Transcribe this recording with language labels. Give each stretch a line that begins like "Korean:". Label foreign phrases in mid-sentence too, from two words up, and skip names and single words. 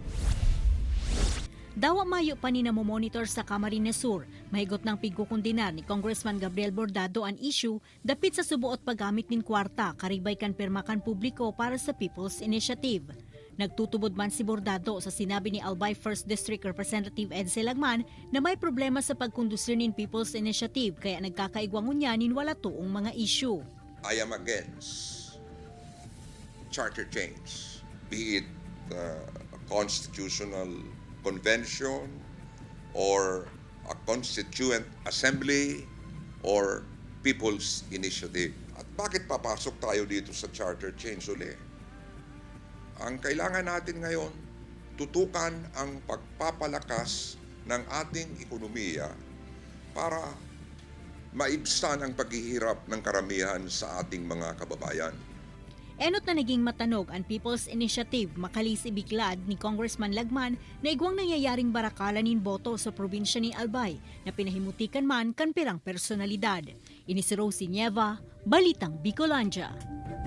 Bikol: Dawa mayo pa ni namomonitor sa Camarines Sur, mahigot ng pigkukundinar ni Congressman Gabriel Bordado ang issue dapit sa subuot paggamit nin kwarta karibay kan pirmakan publiko para sa People's Initiative. Nagtutubod man si Bordado sa sinabi ni Albay 1st District Representative Ed Selagman na may problema sa pagkondusir nin People's Initiative kaya nagkakaigwangon niya nin wala tuong mga issue.
English: I am against charter change, be it a constitutional convention or a constituent assembly or people's initiative.
Filipino: At bakit papasok tayo dito sa
English: charter change
Filipino: uli? Ang kailangan natin ngayon, tutukan ang pagpapalakas ng ating ekonomiya para maibsan ang paghihirap ng karamihan sa ating mga kababayan.
Bikol: Enot na naging matanog ang People's Initiative makalis ibiglad ni Congressman Lagman na igwang nangyayaring barakalan nin boto sa probinsya ni Albay na pinahimutikan man kan pirang personalidad. Ini si Rosie Nieva, Balitang Bicolandia.